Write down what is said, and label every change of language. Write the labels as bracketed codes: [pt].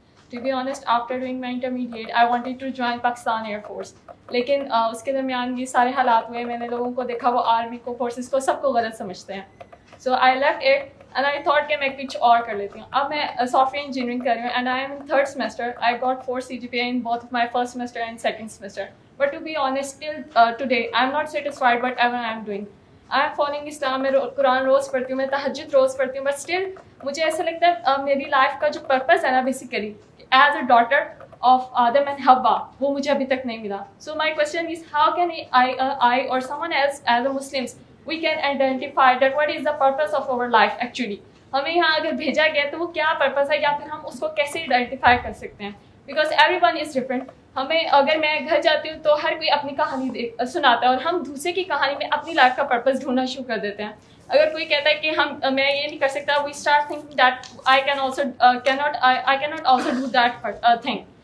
[en] To be honest, after doing my intermediate, I wanted to join Pakistan Air Force. [ur] لیکن اس کے درمیان یہ سارے حالات ہوئے, میں نے لوگوں کو دیکھا وہ آرمی کو, فورسز کو, سب کو غلط سمجھتے ہیں. [en] So I left it and I thought [ur] کہ میں کچھ اور کر لیتی ہوں. اب میں سافٹ ویئر انجینئرنگ کر رہی ہوں [en] and I am in 3rd semester. I got 4 CGPA in both of my 1st semester and 2nd semester. But to be honest, till today, I am not satisfied whatever I am doing. I am following Islam, [ur] میں قرآن روز پڑھتی ہوں, میں تہجد روز پڑھتی ہوں, [en] but still [ur] مجھے ایسا لگتا ہے میری لائف کا جو پرپز ہے نا basically [en] as a daughter of Adam and Hawa, [ur] وہ مجھے ابھی تک نہیں ملا. [en] So my question is, how can I or someone else as a Muslims, we can identify that what is the purpose of our life actually. [ur] ہمیں یہاں اگر بھیجا گیا تو وہ کیا پرپز ہے, یا پھر ہم اس کو کیسے آئیڈینٹیفائی کر سکتے ہیں, [en] Because everyone is different. [ur] ہمیں اگر میں گھر جاتی ہوں تو ہر کوئی اپنی کہانی سناتا ہے, اور ہم دوسرے کی کہانی میں اپنی لائف کا پرپز ڈھونڈنا شروع کر دیتے ہیں. اگر کوئی کہتا ہے کہ میں یہ نہیں کر سکتا, [en] We start thinking that I cannot also do that thing.